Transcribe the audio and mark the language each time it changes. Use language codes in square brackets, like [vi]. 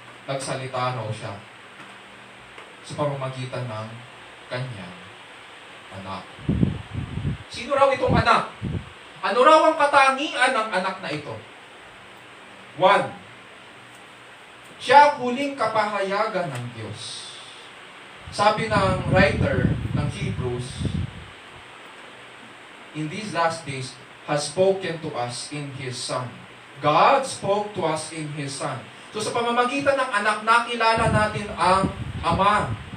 [tl] Nagsalita raw siya sa pamamagitan ng kanyang anak. Sino raw itong anak? Ano raw ang katangian ng anak na ito? 1. Siya ang huling kapahayagan ng Diyos. Sabi ng writer ng Hebrews, [en] in these last days has spoken to us in His Son. God spoke to us in His Son. [tl] So sa pamamagitan ng anak, nakilala natin ang Ama.